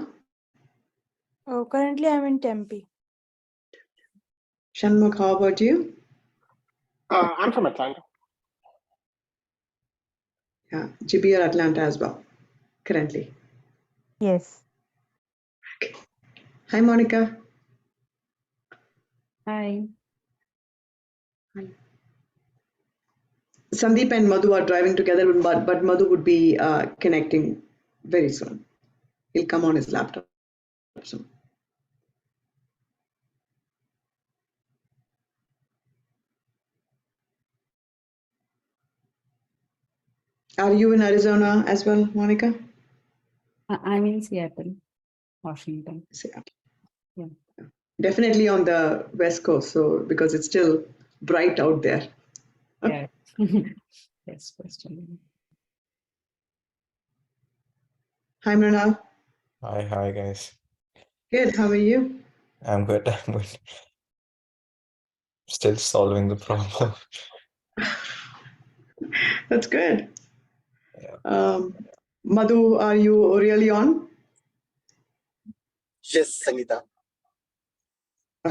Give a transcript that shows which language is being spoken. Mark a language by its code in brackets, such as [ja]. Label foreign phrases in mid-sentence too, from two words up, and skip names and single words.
[en] Oh, currently I'm in Tempe. Shanmukh, how about you? I'm from Atlanta. Yeah, GP or Atlanta as well, currently. Yes. Okay. Hi, Monica. Hi. Sandeep and Madhu are driving together, but Madhu would be connecting very soon. He'll come on his laptop soon. Are you in Arizona as well, Monica? I'm in Seattle, Washington. Seattle. Yeah. Definitely on the West Coast, so because it's still bright out there. Yeah. Yes, question. Hi, Mrinal. Hi guys. Good. How are you? I'm good. I'm good. Still solving the problem. That's good. Yeah. Madhu, are you really on? Yes, Sangeeta. I'm